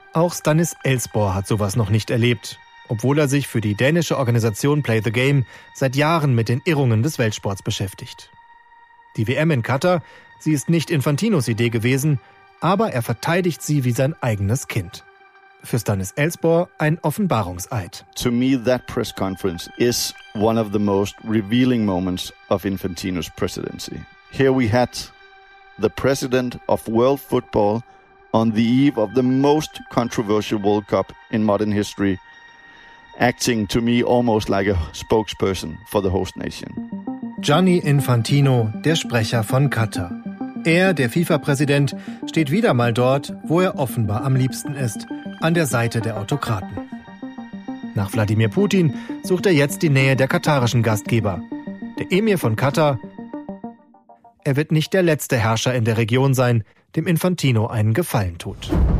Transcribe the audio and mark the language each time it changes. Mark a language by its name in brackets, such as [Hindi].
[German] Auch Stannis Elsborg hat sowas noch nicht erlebt, obwohl er sich für die dänische Organisation Play the Game seit Jahren mit den Irrungen des Weltsports beschäftigt. Die WM in Katar, sie ist nicht Infantinos Idee gewesen, aber er verteidigt sie wie sein eigenes Kind. Für Stannis Elsborg ein Offenbarungseid. [English] To me, that press conference is one of the most revealing moments of Infantinos presidency. Here we had the president of world football on the eve of the most controversial World Cup in modern history, acting to me almost like a spokesperson for the host nation. [German] Gianni Infantino, der Sprecher von Katar. Er, der FIFA-Präsident, steht wieder mal dort, wo er offenbar am liebsten ist, an der Seite der Autokraten. Nach Wladimir Putin sucht er jetzt die Nähe der katarischen Gastgeber. Der Emir von Katar. Er wird nicht der letzte Herrscher in der Region sein, dem Infantino einen Gefallen tut.